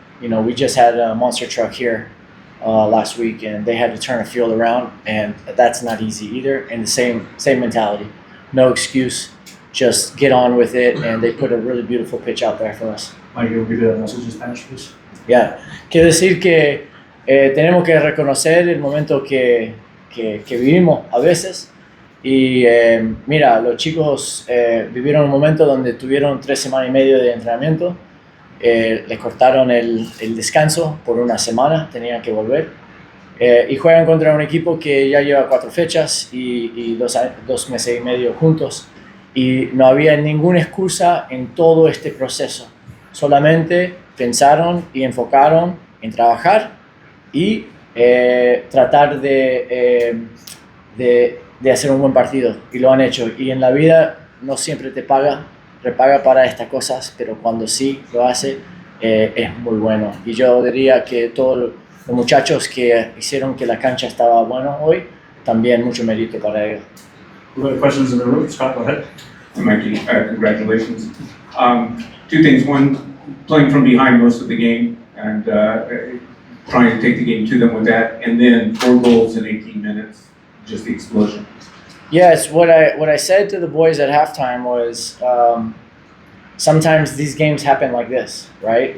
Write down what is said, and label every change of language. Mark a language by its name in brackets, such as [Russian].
[English] You know, we just had a monster truck here last week, and they had to turn a field around, and that's not easy either. And the same mentality, no excuse, just get on with it. And they put a really beautiful pitch out there for us. Mikey, will give you that message in Spanish, please. [Spanish] Yeah, quiero decir que tenemos que reconocer el momento que vivimos a veces. Y mira, los chicos vivieron un momento donde tuvieron 3 semanas y media de entrenamiento. Les cortaron el descanso por 1 semana, tenían que volver. Y juegan contra un equipo que ya lleva 4 fechas y 2 meses y medio juntos. Y no había ninguna excusa en todo este proceso. Solamente pensaron y enfocaron en trabajar y tratar de hacer un buen partido. Y lo han hecho. Y en la vida no siempre te repaga para estas cosas, pero cuando sí lo hace, es muy bueno. Y yo diría que todos los muchachos que hicieron que la cancha estaba buena hoy, también mucho mérito para ellos. [English] We've got questions in the room. Scott, go ahead. Mikey, congratulations. 2 things. One, playing from behind most of the game and trying to take the game to them with that, and then 4 goals in 18 minutes, just the explosion. Yes, what I said to the boys at halftime was sometimes these games happen like this, right?